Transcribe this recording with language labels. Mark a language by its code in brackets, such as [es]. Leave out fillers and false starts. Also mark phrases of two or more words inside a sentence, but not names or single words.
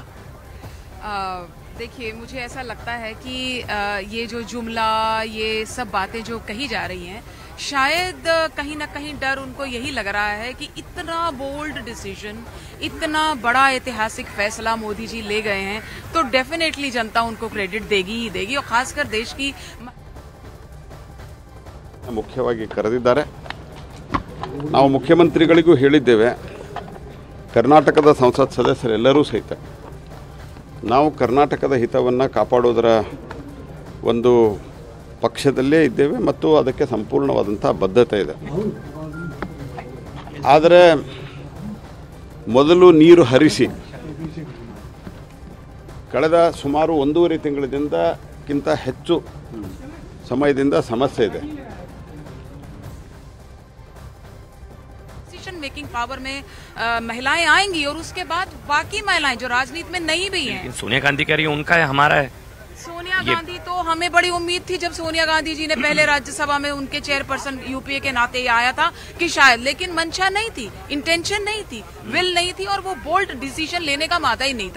[hi] देखिए, मुझे ऐसा लगता है कि ये जो जुमला, ये सब बातें जो कही जा रही हैं, शायद कहीं ना कहीं डर उनको यही लग रहा है कि इतना [en] bold decision, [hi] इतना बड़ा ऐतिहासिक फैसला मोदी जी ले गए हैं, तो डेफिनेटली जनता उनको क्रेडिट देगी ही देगी। और खासकर देश की [kn] ಮುಖ್ಯವಾಗಿ ಕರೆದಿದ್ದಾರೆ। ನಾವು ಮುಖ್ಯಮಂತ್ರಿಗಳಿಗೂ ಹೇಳಿದ್ದೇವೆ, ಕರ್ನಾಟಕದ ಸಂಸತ್ ಸದಸ್ಯರೆಲ್ಲರೂ ಸಹಿತ ನಾವು ಕರ್ನಾಟಕದ ಹಿತವನ್ನು ಕಾಪಾಡೋದರ ಒಂದು ಪಕ್ಷದಲ್ಲೇ ಇದ್ದೇವೆ ಮತ್ತು ಅದಕ್ಕೆ ಸಂಪೂರ್ಣವಾದಂಥ ಬದ್ಧತೆ ಇದೆ। ಆದರೆ ಮೊದಲು ನೀರು ಹರಿಸಿ ಕಳೆದ ಸುಮಾರು 1.5 ತಿಂಗಳಿಂದಕ್ಕಿಂತ ಹೆಚ್ಚು ಸಮಯದಿಂದ ಸಮಸ್ಯೆ ಇದೆ। [en] making power [hi] में महिलाएं आएंगी और उसके बाद बाकी महिलाएं जो राजनीति में नहीं भी हैं। सोनिया गांधी कह रही है उनका है, हमारा है। सोनिया गांधी तो हमें बड़ी उम्मीद थी जब सोनिया गांधी जी ने पहले राज्यसभा में उनके चेयरपर्सन यूपीए के नाते ये आया था कि शायद, लेकिन मंशा नहीं थी, इंटेंशन नहीं थी, विल नहीं थी और वो [en] bold decision [hi] लेने का मादा ही नहीं था।